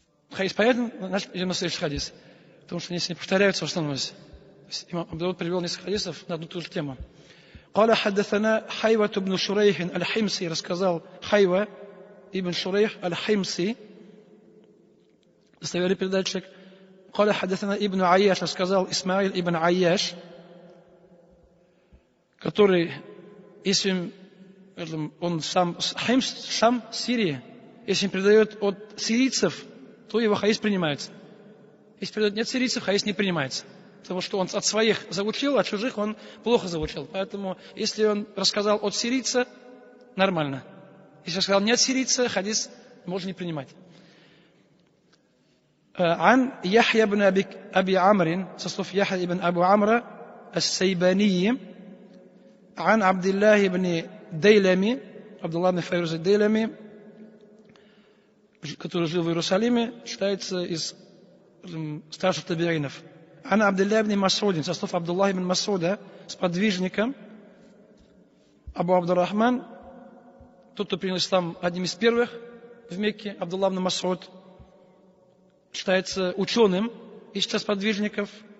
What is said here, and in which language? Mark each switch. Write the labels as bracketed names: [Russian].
[Russian] Хадис понятен? Значит, идем на следующий хадис. Потому что если не повторяются в основном. Имам Абу Дауд привел несколько хадисов на одну и ту же тему. [Arabic] قال حدثنا حيوة بن شريح الحمصي. [Russian] Рассказал Хайва ибн Шурейх аль-Химси, достоверный передатчик. [Arabic] قال حدثنا ابن عياش. [Russian] Рассказал Исмаил ибн Айяш, который, если он сам Химс, Шам, Сирия, Если он передает от сирийцев, то его хадис принимается. Если передает не от сирийцев, хадис не принимается. Потому что он от своих заучил, от чужих он плохо заучил. Поэтому, если он рассказал от сирийца, нормально. Если рассказал не от сирийца, хадис можно не принимать. [Arabic] عن يحيى بن أبي عمرو [Russian] со слов [Arabic] يحيى بن أبو عمرو السيباني عن عبد الله بن ديلمي عبد الله بن فيروز الديلمي, [Russian] который жил в Иерусалиме, считается из старших табиинов. [Arabic] عن عبد الله بن مسعود [Russian] со слов Абдуллаха ибн Масуда, сподвижником Абу Абдуррахман, тот, кто принял ислам одним из первых в Мекке, Абдуллах ибн Масуд, считается ученым из числа сподвижников.